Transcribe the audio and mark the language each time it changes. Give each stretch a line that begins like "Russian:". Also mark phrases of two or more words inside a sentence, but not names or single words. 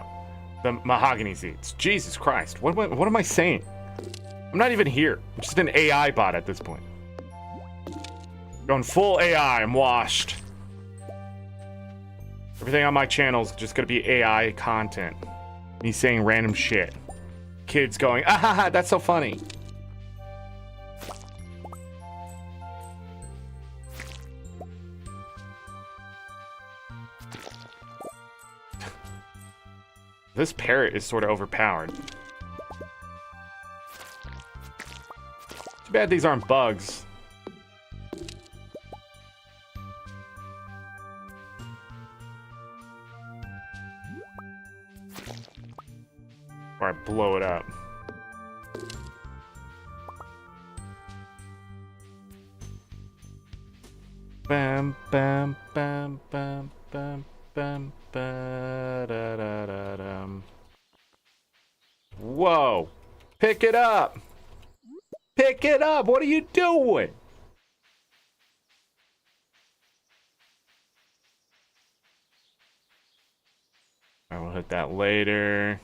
English: The mahogany seeds. Jesus Christ. What am I saying? I'm not even here. I'm just an AI bot at this point. Going full AI. I'm washed. Everything on my channel is just going to be AI content. Me saying random shit. Kids going, ah ha ha, that's so funny. This parrot is sort of overpowered. Too bad these aren't bugs. Or I blow it up. Bam, bam, bam, bam, bam, bam, ba, da, da, da, dum. Whoa! Pick it up! Pick it up! What are you doing? I will hit that later.